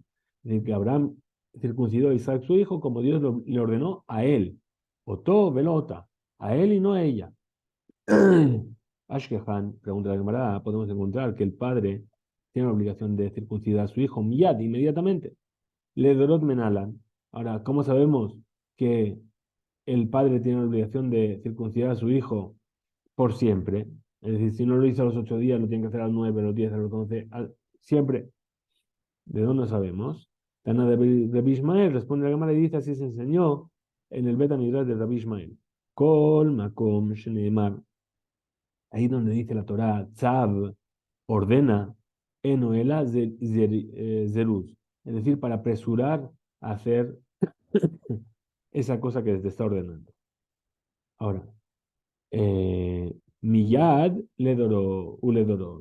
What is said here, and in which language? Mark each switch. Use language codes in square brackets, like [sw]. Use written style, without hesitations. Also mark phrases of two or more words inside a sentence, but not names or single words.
[es] Es decir, que Abraham circuncidó a Isaac su hijo como Dios le ordenó a él. [he] אותו ולא אותה, [es] a él y no a ella. Ashkehan, pregunta la Gemara, podemos encontrar que el padre tiene la obligación de circuncidar a su hijo miyad, inmediatamente. [he] לדורות מנלן. [es] Ahora, ¿cómo sabemos que el padre tiene la obligación de circuncidar a su hijo por siempre? Es decir, si no lo hizo a los 8 días, lo tiene que hacer a los 9, a los 10, a los 11, siempre. ¿De dónde sabemos? [arc] תנא דרבי ישמעאל [es] responde a la Gemara y dice, así se enseñó en el [he] בית מדרש [es] de Rabbi Ishmael. [he] כל מקום שנאמר. [es] Ahí donde dice la Torá, Tzav, ordena, [he] אינו אלא זירוז. [es] Es decir, para apresurar a hacer esa cosa que te está ordenando. Ahora, [he] מיד ולדורות.